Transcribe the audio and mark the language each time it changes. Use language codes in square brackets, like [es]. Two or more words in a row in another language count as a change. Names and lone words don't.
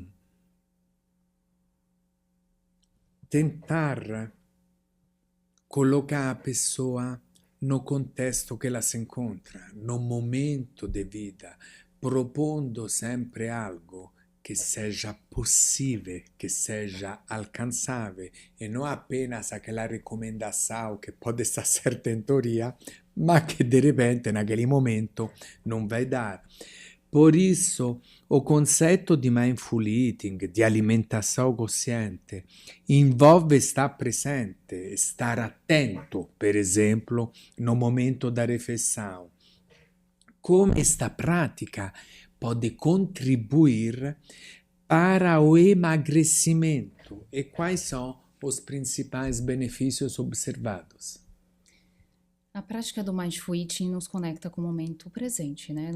[pt] Tentar colocar a pessoa no contexto que ela se encontra, no momento de vida, propondo sempre algo que seja possível, que seja alcançável, e não apenas aquela recomendação que pode estar certa em teoria, [it] ma che [pt] de repente naquele momento non vai dar. Por isso, o [it] concetto di [en] mindful eating, [pt] di alimentação consciente, envolve estar presente, estar attento, [it] per esempio, [pt] no momento da refeição. Como esta prática pode contribuir para o emagrecimento e quais são os principais benefícios observados? A prática do [en] Mindful Eating [pt] nos conecta com o momento presente, né?